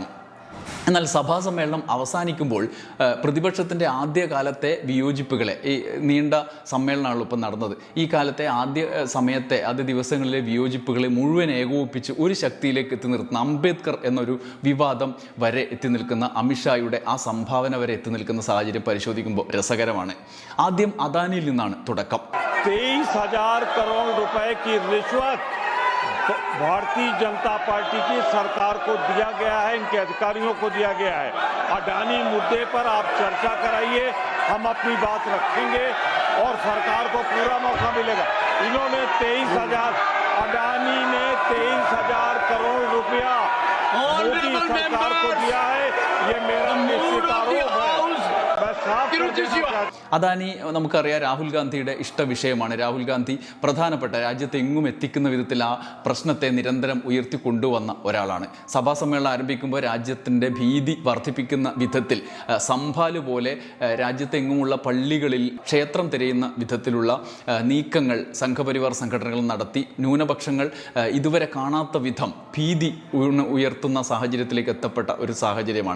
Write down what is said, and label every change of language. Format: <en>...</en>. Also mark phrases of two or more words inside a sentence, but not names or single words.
<ml>എന്നാൽ സഭാ സമ്മേളനം അവസാനിക്കുമ്പോൾ പ്രതിപക്ഷത്തിൻ്റെ ആദ്യകാലത്തെ വിയോജിപ്പുകളെ, ഈ നീണ്ട സമ്മേളനമാണ് ഇപ്പം നടന്നത്, ഈ കാലത്തെ ആദ്യ ദിവസങ്ങളിലെ വിയോജിപ്പുകളെ മുഴുവൻ ഏകോപിപ്പിച്ച് ഒരു ശക്തിയിലേക്ക് എത്തി നിർത്തുന്ന, അംബേദ്കർ എന്നൊരു വിവാദം വരെ എത്തി നിൽക്കുന്ന, അമിത്ഷായുടെ ആ സംഭാവന വരെ എത്തി നിൽക്കുന്ന സാഹചര്യം പരിശോധിക്കുമ്പോൾ രസകരമാണ്. ആദ്യം അദാനിയിൽ നിന്നാണ് തുടക്കം.</ml> <hi>23,000 करोड़ रुपए की रिश्वत भारतीय जनता पार्टी की सरकार को दिया गया है, इनके अधिकारियों को दिया गया है। अडानी मुद्दे पर आप चर्चा कराइए, हम अपनी बात रखेंगे और सरकार को पूरा मौका मिलेगा। इन्होंने 23,000, अडानी ने 23,000 करोड़ रुपया मोदी सरकार को दिया है, ये मेरा निश्चित आरोप है।</hi> <ml>അദാനി നമുക്കറിയാം രാഹുൽ ഗാന്ധിയുടെ ഇഷ്ടവിഷയമാണ്. രാഹുൽ ഗാന്ധി പ്രധാനപ്പെട്ട, രാജ്യത്തെങ്ങും എത്തിക്കുന്ന വിധത്തിൽ ആ പ്രശ്നത്തെ നിരന്തരം ഉയർത്തിക്കൊണ്ടുവന്ന ഒരാളാണ്. സഭാ സമ്മേളനം ആരംഭിക്കുമ്പോൾ രാജ്യത്തിൻ്റെ ഭീതി വർദ്ധിപ്പിക്കുന്ന വിധത്തിൽ സംഭാല് പോലെ രാജ്യത്തെങ്ങുമുള്ള പള്ളികളിൽ ക്ഷേത്രം തിരയുന്ന വിധത്തിലുള്ള നീക്കങ്ങൾ സംഘപരിവാർ സംഘടനകൾ നടത്തി ന്യൂനപക്ഷങ്ങൾ ഇതുവരെ കാണാത്ത വിധം ഭീതി ഉയർത്തുന്ന സാഹചര്യത്തിലേക്ക് എത്തപ്പെട്ട ഒരു സാഹചര്യമാണ്.</ml>